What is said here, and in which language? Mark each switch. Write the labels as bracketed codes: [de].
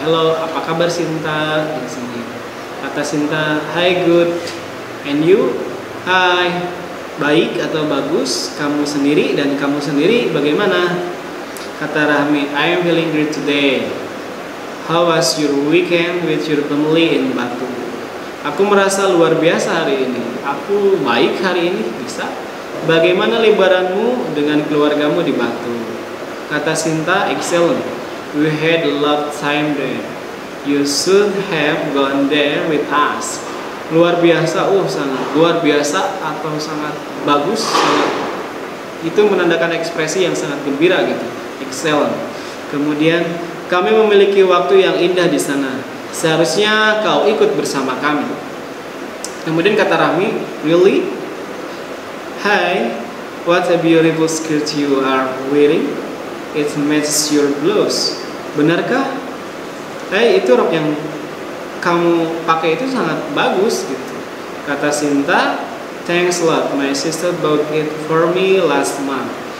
[id] Hello, apa kabar Sinta? Di sini. Kata Sinta, [en] hi good. And you? [id] Hi. Baik atau bagus. Kamu sendiri, dan kamu sendiri bagaimana? Kata Rahmi, [en] I am feeling great today. How was your weekend with your family in Batu? [id] Aku merasa luar biasa hari ini. Aku baik hari ini, bisa. Bagaimana liburanmu dengan keluargamu di Batu? Kata Sinta, [en] excellent. We had a lot of time there. You should have gone there with us. [id] Luar biasa, sangat luar biasa atau sangat bagus, sangat, itu menandakan ekspresi yang sangat gembira gitu. Excellent. Kemudian, kami memiliki waktu yang indah di sana. Seharusnya kau ikut bersama kami. Kemudian kata Rahmi, really? [en] Hi, what a beautiful skirt you are wearing. It matches your blouse. [id] Benarkah? Hey, itu rok yang kamu pakai itu sangat bagus gitu. Kata Sinta, [en] thanks a lot. My sister bought it for me last month.